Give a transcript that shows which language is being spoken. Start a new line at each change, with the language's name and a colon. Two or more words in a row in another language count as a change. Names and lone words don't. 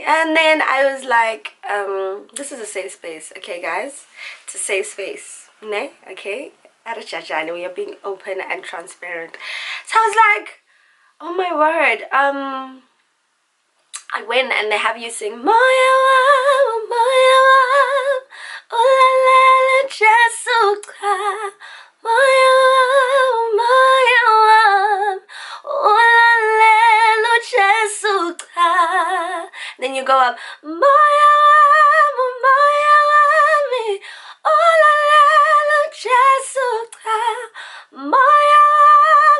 English: And then I was like, this is a safe space, okay guys? It's a safe space, ne? Okay? And we are being open and transparent. So I was like, oh my word, I went and they have you sing Moya oh la la la Jesuka Moya oh la la la Jesuka. Then you go up Moya me oh la la la Jesuka Moya